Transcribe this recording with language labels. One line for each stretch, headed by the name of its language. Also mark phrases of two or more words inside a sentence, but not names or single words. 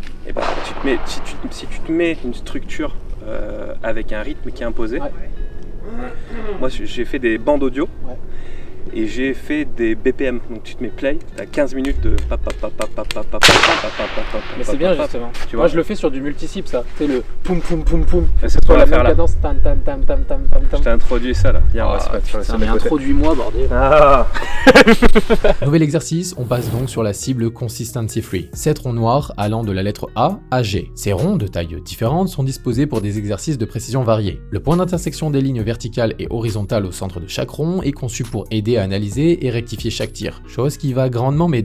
French: Et bah, si tu te mets une structure avec un rythme qui est imposé, Ouais. moi j'ai fait des bandes audio. Ouais. Et j'ai fait des BPM, donc tu te mets play, t'as 15 minutes de Mais c'est bien justement. Tu Moi vois, je le fais sur du multisip ça. Tu sais le poum poum poum poum. c'est Sur toi la à faire même là. cadence tam tam tam tam tam tam Je tam. t'ai introduit ça là. Viens, on va se mettre sur Putain, le mais côté. introduis-moi bordel. Ah. Nouvel exercice, on passe donc sur la cible Consistency Free. 7 ronds noirs allant de la lettre A à G. Ces ronds de tailles différentes sont disposés pour des exercices de précision variés. Le point d'intersection des lignes verticales et horizontales au centre de chaque rond est conçu pour aider à analyser et rectifier chaque tir, chose qui va grandement m'aider.